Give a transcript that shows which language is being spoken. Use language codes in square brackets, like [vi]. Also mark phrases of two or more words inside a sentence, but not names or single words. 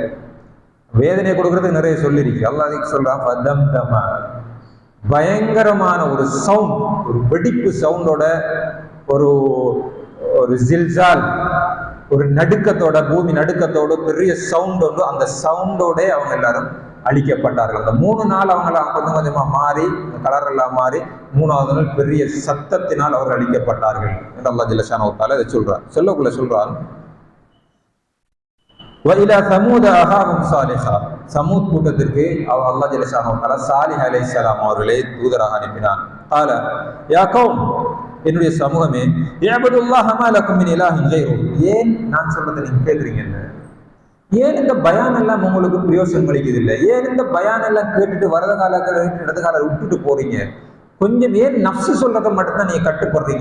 [ta] வேதனை கொடுக்கறதுக்கு நிறைய சொல்லி இருக்கு. அல்லாஹ் சொல்றான், பயங்கரமான ஒரு சவுண்ட், ஒரு வெடிப்பு சவுண்டோட, ஒரு ஒரு ஜில்சால், ஒரு நடுக்கத்தோட, பூமி நடுக்கத்தோட பெரிய சவுண்ட் ஒன்று. அந்த சவுண்டோட அவங்க எல்லாரும் அழிக்கப்பட்டார்கள். அந்த 3 நாள் அவங்க கொஞ்சம் கொஞ்சமா மாறி, கலர் எல்லாம் மாறி 3வது நாள் பெரிய சத்தத்தினால் அவர்கள் அழிக்கப்பட்டார்கள் என்று அல்லாஹ் [ar] جل شأنه وتعالى [ta] இதை சொல்றார். சொல்லக்குள்ள சொல்றான், [ar] وإلى ثمود أخاهم صالحا, [ta] சமூத் கூட்டத்திற்கு அல்லாஹ் [ar] جل شأنه وتعالى [ta] சாலிஹ் அலைஹிஸ்ஸலாம் அவர்களை தூதராக அனுப்பினான். [ar] قال يا قوم, [ta] என்னுடைய சமூகமே, [ar] اعبدوا الله ما لكم من إله غيره, [ta] ஏன் நான் சொல்றதை நீங்க கேட்குறீங்க? ஏன் இந்த பயான் எல்லாம் உங்களுக்கு பிரயோசனம் அளிக்குது இல்லை? ஏன் இந்த பயான் எல்லாம் கேட்டுட்டு வரத கால இடது கால விட்டுட்டு போறீங்க? கொஞ்சம் ஏன் நஃப்ஸ் சொல்றதை மட்டும்தான் நீங்க கட்டுப்படுறீங்க?